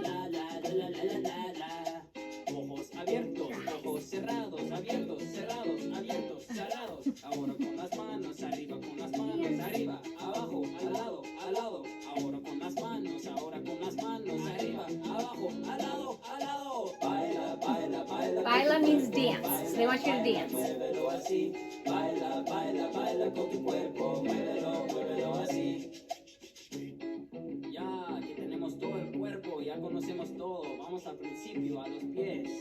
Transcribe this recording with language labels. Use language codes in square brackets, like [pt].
[es] La, la, la, la, la, la, la. Ojos abiertos, ojos cerrados, abiertos, cerrados, abiertos, cerrados. Ahora con las manos, arriba con las manos, arriba, abajo, al lado, al lado. Ahora con las manos, arriba, abajo, al lado, al lado. Baila, baila, baila. [en] Baila means dance. So they want you to dance. [es] Muévelo así. Baila, baila, baila con tu cuerpo. Muévelo, muévelo así. Ya, aquí tenemos todo el cuerpo, ya conocemos todo. Vamos al principio, a los pies.